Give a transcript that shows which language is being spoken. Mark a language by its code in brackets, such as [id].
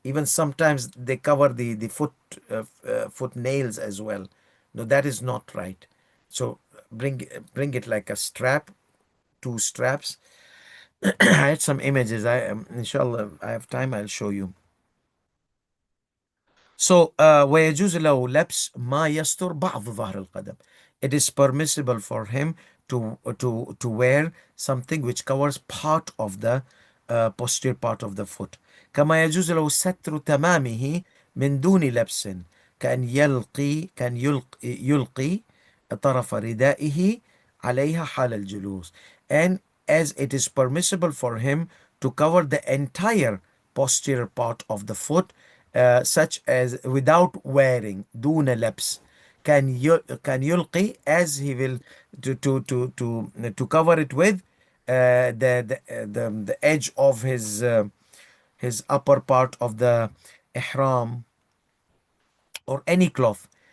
[en] Even sometimes they cover the foot nails as well. No, that is not right. So bring it like a strap, two straps. I had some images. Inshallah, I have time, I'll show you. [ar] So ويجوز له لبس ما يستر بعض ظهر القدم. [en] It is permissible for him to wear something which covers part of the posterior part of the foot. [ar] كما يجوز له ستر تمامه من دون لبس كان يلقي طرف ردائه عليها حال الجلوس. [en] And as it is permissible for him to cover the entire posterior part of the foot, such as without wearing, [ar] دون لبس, [en] can yulqi, as he will to cover it with the edge of his upper part of the ihram or any cloth.